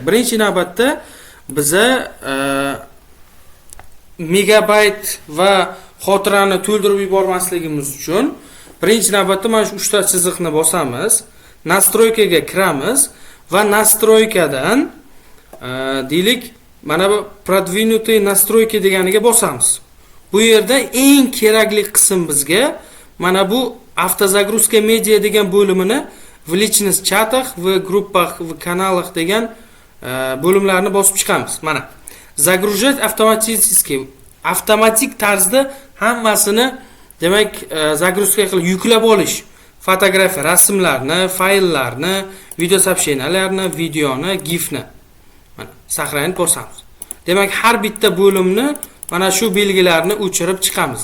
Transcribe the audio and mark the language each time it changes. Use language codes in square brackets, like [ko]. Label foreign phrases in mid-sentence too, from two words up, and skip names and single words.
[uz] Birinchi navbatda biza megabayt va xotirani to'ldirib yubormasligimiz uchun birinchi navbatda mana shu 3 ta chiziqni bosamiz, настройкаga kiramiz va настройкаdan deylik, mana bu [ru] продвинутые настройки [uz] deganiga bosamiz. Bu yerda eng kerakli qism bizga mana bu автозагрузка media degan bo'limini [ru] в личных чатах, в группах, в каналах [uz] degan bo'limlarni bosib chiqamiz. [ru] Mana загружать автоматически, [uz] avtomatik tarzda hammasini demak загрузка qilib yuklab olish, fotografiya, rasmlarni, fayllarni, video сообщенияларni, videoni, gifni mana saqlanib bosamiz. Demak, har bitta bo'limni mana shu belgilarni o'chirib chiqamiz.